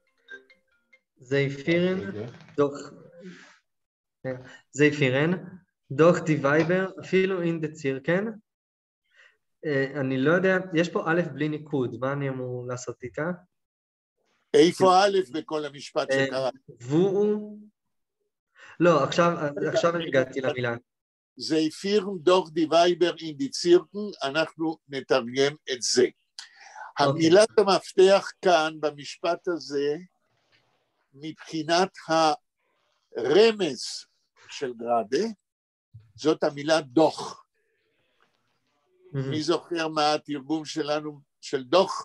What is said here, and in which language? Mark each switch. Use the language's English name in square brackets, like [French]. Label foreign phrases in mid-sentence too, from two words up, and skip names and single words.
[Yiddish] זייפירן, דוח די וייבר, אפילו אין דה צירקן. [Hebrew] אני לא יודע, יש פה א' בלי ניקוד, מה אני אמור לעשות איתה? איפה א' בכל המשפט שקרה? והוא... לא, עכשיו הגעתי למילה. [Yiddish] זייפירן דוח די וייבר אין די צירקן, [Hebrew] אנחנו נתרגם את זה. המילת המפתח כאן במשפט הזה, מבחינת הרמז של גראדה, זאת המילה דוח. מי זוכר מה התרגום שלנו של דוח?